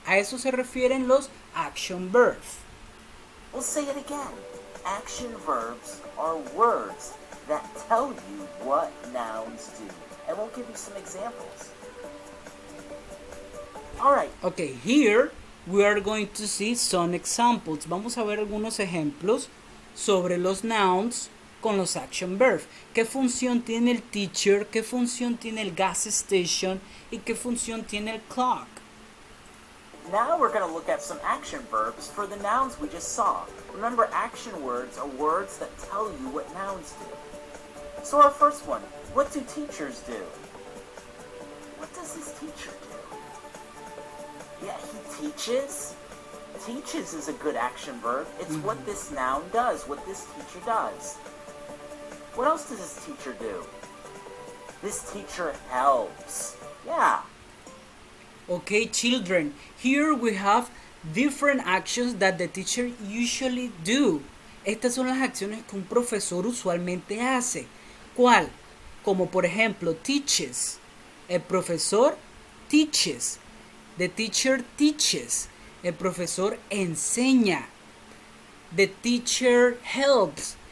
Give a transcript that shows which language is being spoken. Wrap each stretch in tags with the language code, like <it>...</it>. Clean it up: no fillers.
<es>A eso se refieren los action verbs.</es> <en>We'll say it again. Action verbs are words that tell you what nouns do. And we'll give you some examples. All right. Okay, here we are going to see some examples.</en> <es>Vamos a ver algunos ejemplos sobre los nouns con los action verbs. ¿Qué función tiene el teacher? ¿Qué función tiene el gas station? ¿Y qué función tiene el clock?</es> <en>Now we're going to look at some action verbs for the nouns we just saw. Remember, action words are words that tell you what nouns do. So our first one, what do teachers do? What does this teacher do? Yeah, he teaches. Teaches is a good action verb. It's what this noun does, what this teacher does. What else does this teacher do? This teacher helps. Yeah. Okay, children, here we have different actions that the teacher usually do.</en> <es>Estas son las acciones que un profesor usualmente hace. ¿Cuál? Como por ejemplo, teaches. El profesor</es> <en>teaches. The teacher teaches.</en> <es>El profesor enseña.</es> <en>The teacher helps.</en>